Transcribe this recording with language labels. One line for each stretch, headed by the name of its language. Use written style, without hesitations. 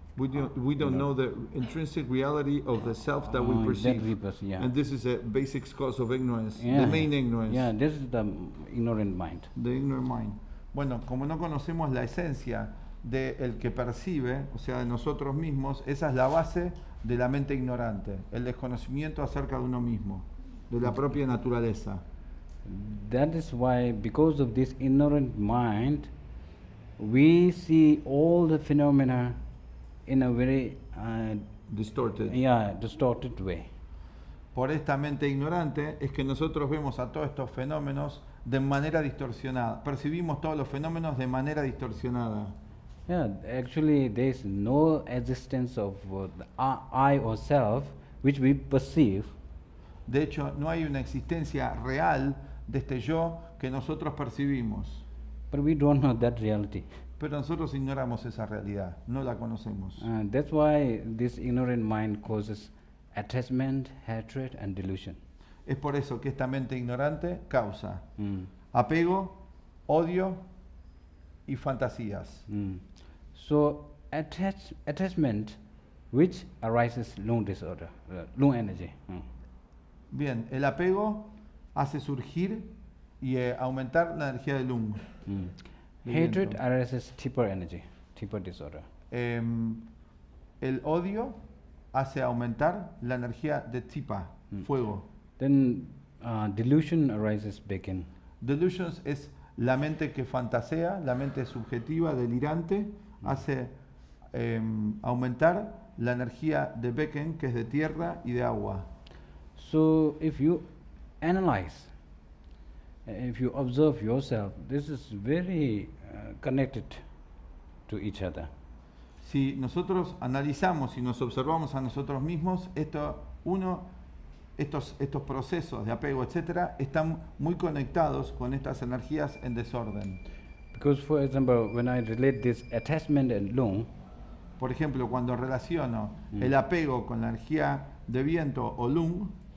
English: We don't know the intrinsic reality of the self that we perceive. Yeah. And this is a basic cause of ignorance, Yeah. the main ignorance. Yeah, this is the ignorant mind. The ignorant mind.
Spanish: Bueno, como no conocemos la esencia del que percibe, o sea, de nosotros mismos, esa es la base de la mente ignorante, el desconocimiento acerca de uno mismo, de la propia naturaleza.
English: That is why, because of this ignorant mind, we see all the phenomena in a very Distorted. distorted way.
Spanish: Por esta mente ignorante es que nosotros vemos a todos estos fenómenos de manera distorsionada. Percibimos todos los fenómenos de manera distorsionada.
English: Yeah, actually there is no existence of the I or self which we perceive.
Spanish: De hecho, no hay una existencia real de este yo que nosotros percibimos.
English: But we don't know that reality.
Spanish: Pero nosotros ignoramos esa realidad, no la conocemos.
English: That's why this ignorant mind causes attachment, hatred and delusion.
Spanish: Es por eso que esta mente ignorante causa Mm. apego, odio y fantasías. Mm.
English: So attachment which arises lung disorder, lung energy. Mm.
Spanish: Bien, el apego hace surgir y aumentar la energía del lung. Mm. de
English: Hatred
Spanish: viento.
English: arises deeper energy, deeper disorder.
Spanish: El odio hace aumentar la energía de Tsipa, fuego.
English: Then delusion arises begin.
Spanish: Delusions es la mente que fantasea, la mente subjetiva, delirante, hace aumentar la energía de Becken, que es de tierra y de agua.
English: So if you analyze, if you observe yourself, this is very connected to each other.
Spanish: Si nosotros analizamos y nos observamos a nosotros mismos, estos procesos de apego, etcétera, están muy conectados con estas energías en desorden.
English: Because, for example, when I relate this attachment and lung,
Spanish: Por ejemplo, cuando relaciono el apego con la energía de viento o lung,